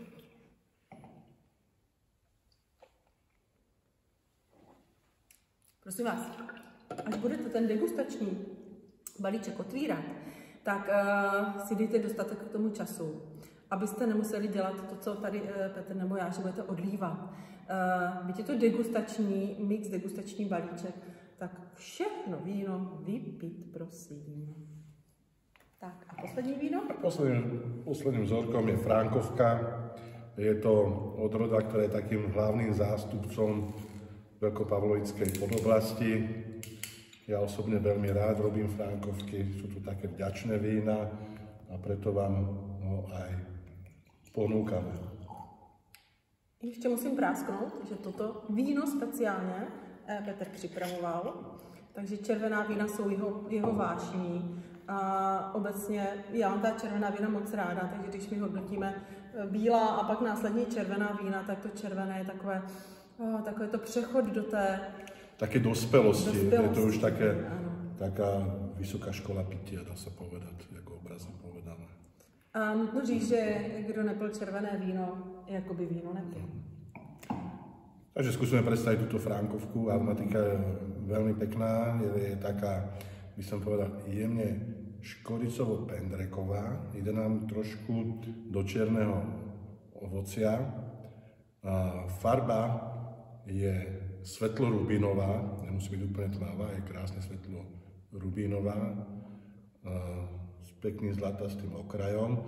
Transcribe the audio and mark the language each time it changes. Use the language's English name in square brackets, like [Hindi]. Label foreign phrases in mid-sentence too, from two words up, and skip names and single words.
[Czech] Prosím vás, až budete ten degustační balíček otvírat, tak si dejte dostatek k tomu času, abyste nemuseli dělat to, co tady Petr nebo já, že budete odlívat. Byť je to degustační mix, degustační balíček, tak všechno víno vypít, prosím. Tak a poslední víno? [Slovak] Posledným vzorkom je Frankovka. Je to odroda, ktorá je takým hlavným zástupcom veľkopavlovickej podoblasti. Ja osobne veľmi rád robím Frankovky, sú tu také vďačné vína a preto vám ho aj ponúkame. [Czech] Ještě musím prásknout, že toto víno speciálně Petr připravoval, takže červená vína jsou jeho vášní. A obecně já mám ta červená vína moc ráda, takže když my hodnotíme bílá a pak následně červená vína, tak to červené je takové to přechod do té... [Slovak] Také dospelosti. Je to už taká vysoká škola pitia, dá se povedat, jako obrazně povedané. [Czech] A nutno říct, že kdo nepil červené víno, jako by víno nepil. [Slovak] Takže skúsime predstaviť túto Frankovku. Aromatika je veľmi pekná, je taká, by som povedal, jemne škoricovo-pendreková. Ide nám trošku do čierneho ovocia. Farba je svetlo-rubínová, nemusí byť úplne tmavá, je krásne svetlo-rubínová s pekným zlatastým okrajom.